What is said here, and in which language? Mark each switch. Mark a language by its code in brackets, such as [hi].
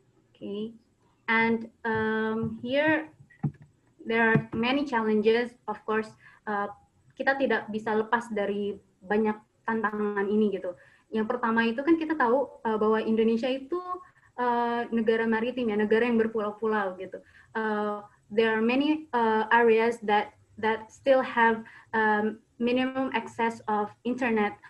[en] Okay, and here there are many challenges. Of course, [id] kita tidak bisa lepas dari banyak tantangan ini gitu. Yang pertama itu kan kita tahu bahwa Indonesia itu negara maritim ya, negara yang berpulau-pulau gitu. [en] There are many areas that still have minimum access of internet.